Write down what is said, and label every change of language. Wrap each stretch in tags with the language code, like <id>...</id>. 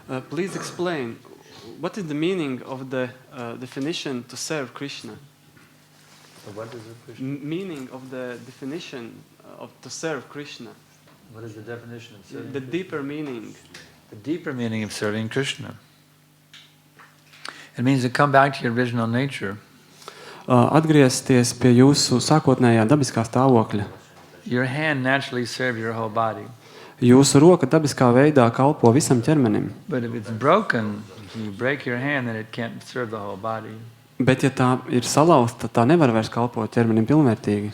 <en>Please explain what is the meaning of the definition to serve Krishna? What is the Krishna? Meaning of the definition of to serve Krishna. What is the definition of serving? The deeper meaning. The deeper meaning of serving Krishna. It means to come back to your original nature.</en> <lv>Atgriezties pie jūsu sākotnējā dabiskā stāvokļa.</lv> <en>Your hand naturally serves your whole body.</en> <lv>Jūsu roka dabiskā veidā kalpo visam ķermenim.</lv> <en>But if it's broken, you break your hand, then it can't serve the whole body.</en> <lv>Bet ja tā ir salauzta, tā nevar vairs kalpot ķermenim pilnvērtīgi.</lv>